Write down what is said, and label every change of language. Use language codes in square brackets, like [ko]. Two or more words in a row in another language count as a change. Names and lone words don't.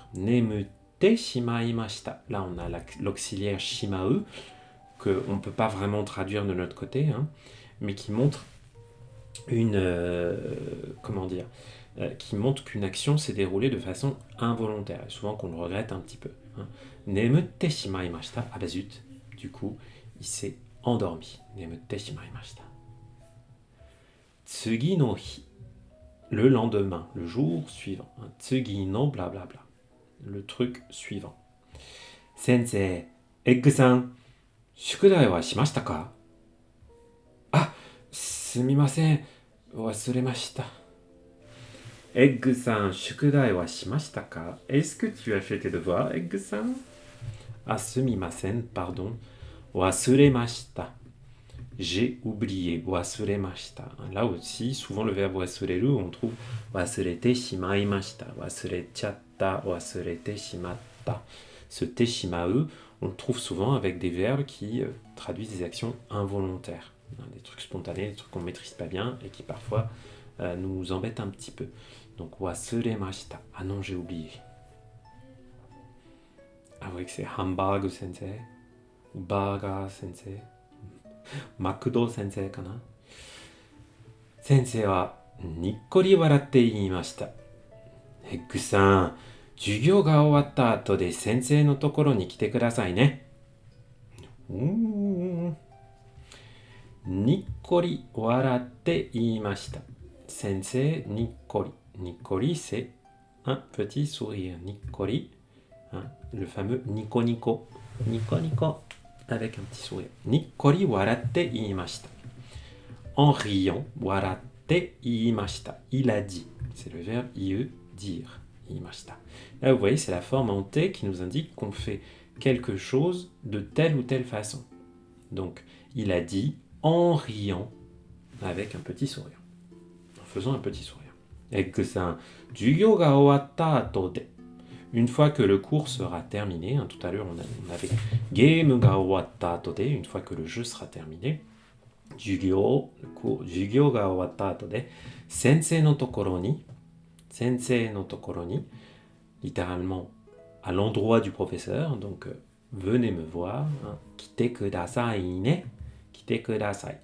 [ja] 眠ってしまいました. [fr] Là, on a l'auxiliaire shimau, qu'on ne peut pas vraiment traduire de notre côté, mais qui montre qui montre qu'une action s'est déroulée de façon involontaire, et souvent qu'on le regrette un petit peu. [ja] 眠ってしまいました. [fr] Ah bah zut, du coup, il s'est endormi. [ja] 眠ってしまいました. 次の日. [fr] Le lendemain, le jour suivant. [ja] 次の [fr] blablabla. Le truc suivant. [ja] 先生、エッグさん、宿題はしましたか? あ、すみません。忘れました。エッグさん、宿題はしましたか? [fr] Est-ce que tu as fait tes devoirs, Egg-san? [ja] あ、すみません, [fr] pardon. Wasuremashita. J'ai oublié. Wasuremashita. Là aussi, souvent le verbe wasureru, on trouve [ja] 忘れてしまいました. 忘れちゃった、忘れてしまった. [fr] Ce [ja] てしまう, [fr] on le trouve souvent avec des verbes qui traduisent des actions involontaires. Des trucs spontanés, des trucs qu'on ne maîtrise pas bien et qui parfois nous embêtent un petit peu. Donc, wasuremashita. Ah non, j'ai oublié. Ah oui, que c'est Hamburg sensei ou Burger sensei. [ja] マクド先生かな。先生はにっこり笑って言いました。ヘッグさん、授業が終わった後で先生のところに来てくださいね。にっこり笑って言いました。先生、にっこり。にっこり、 [fr] c'est un petit sourire. にっこり、le fameux [ja] ニコニコ. ニコニコ, [fr] avec un petit sourire. [ja] にっこり笑って言いました。 [fr] En riant, [ja] 笑って言いました。 [fr] Il a dit. C'est le verbe ie, dire. 言いました。Là, vous voyez, c'est la forme en T qui nous indique qu'on fait quelque chose de telle ou telle façon. Donc, il a dit en riant avec un petit sourire. En faisant un petit sourire. [ja] エッグさん、授業が終わった後で. [fr] Une fois que le cours sera terminé, tout à l'heure on avait [ja] ゲームが終わった後で, [fr] une fois que le jeu sera terminé, [ja] 授業が終わった後で、先生のところに, [fr] littéralement à l'endroit du professeur, donc venez me voir, [ja] 来てくださいね、来てください.